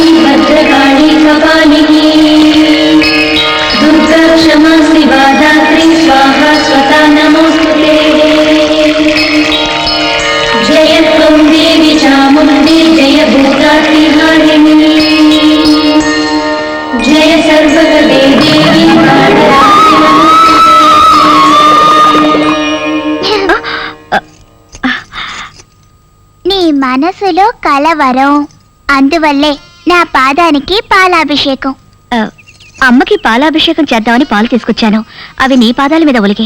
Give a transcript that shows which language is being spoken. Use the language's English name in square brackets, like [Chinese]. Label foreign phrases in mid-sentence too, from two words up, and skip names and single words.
[Sanskrit] भद्रकाली कपालिनी दुर्गा क्षमा शिवा धात्री स्वाहा स्वता नमोस्तुते जय त्वं देवी चामुण्डी जय भूतातिहारिणी जय सर्वगदे देवी कालरात्रि [Telugu] నీ మనసులో కలవరం, అందువల్లే నా పాదానికి పాలాభిషేకం. అమ్మకి పాలాభిషేకం చేద్దామని పాలు తీసుకొచ్చాను. అవి నీ పాదాల మీద ఒలిగాయి.